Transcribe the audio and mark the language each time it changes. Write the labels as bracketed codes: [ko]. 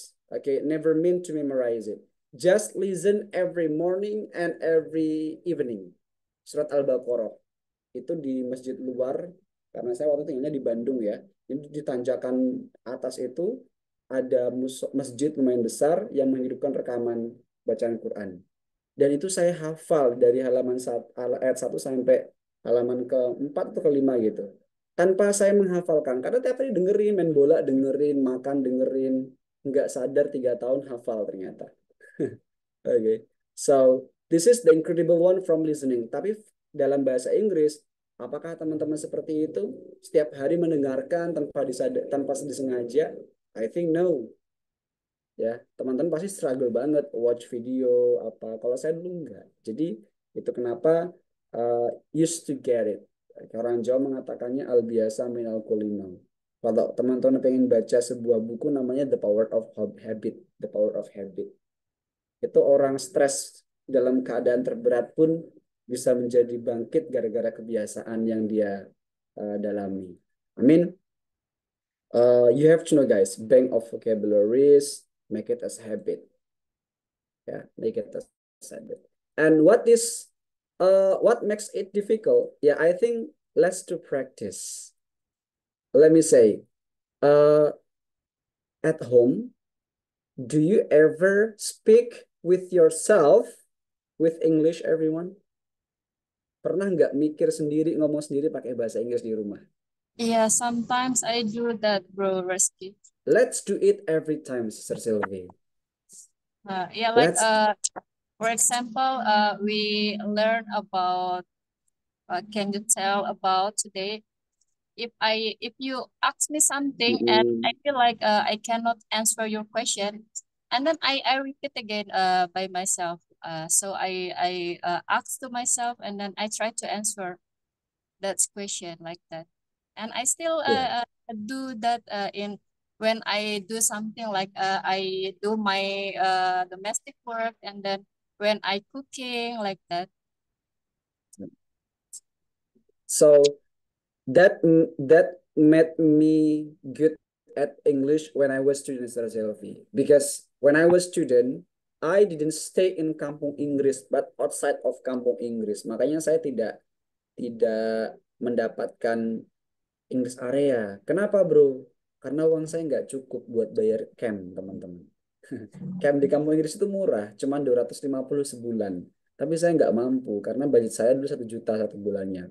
[en] Okay, never mean to memorize it. Just listen every morning and every evening. [id] Surat Al-Baqarah itu di masjid luar, karena saya waktu tinggalnya di Bandung ya. Jadi di tanjakan atas itu ada masjid lumayan besar yang menghidupkan rekaman bacaan Quran. Dan itu saya hafal dari ayat 1 sampai halaman ke-4 atau ke-5 gitu. Tanpa saya menghafalkan. Karena tiap hari dengerin, main bola dengerin, makan dengerin. Nggak sadar 3 tahun hafal ternyata. Okay. [en] So, this is the incredible one from listening. [id] Tapi dalam bahasa Inggris, apakah teman-teman seperti itu? Setiap hari mendengarkan tanpa disengaja? [en] I think no. [id] Ya, teman-teman pasti struggle banget [en] watch video [id] apa. Kalau saya dulu enggak. Jadi itu kenapa [en] used to get it. [id] Orang Jawa mengatakannya al biasa minal kulimau. Kalau teman-teman pengen baca sebuah buku namanya The Power of Habit, The Power of Habit. Itu orang stres dalam keadaan terberat pun bisa menjadi bangkit gara-gara kebiasaan yang dia dalami. [en] I mean, you have to know guys, bank of vocabularies, make it as habit. Yeah, make it as habit. And what makes it difficult? Yeah, I think let's do practice. Let me say, at home, do you ever speak with yourself with English, everyone? [id] Pernah nggak mikir sendiri, ngomong sendiri pakai bahasa Inggris di rumah? [en] Yeah, sometimes I do that, bro, Reski. Let's do it every time, Sister Sylvie. Yeah, like Let's for example, we learn about can you tell about today? If you ask me something and I feel like I cannot answer your question, and then I repeat again by myself. So I ask to myself and then I try to answer that question like that. And I still yeah. do that in when I do something like I do my domestic work, and then when I cooking like that. So that made me good at English when I was student, Sister Sylvie. Because when I was student, I didn't stay in Kampung Inggris, but outside of Kampung Inggris. [id] Makanya saya tidak mendapatkan English area. Kenapa, bro? Karena uang saya nggak cukup buat bayar camp, teman-teman. Camp di kampung Inggris itu murah, cuma 250 sebulan. Tapi saya nggak mampu, karena budget saya dulu 1 juta satu bulannya.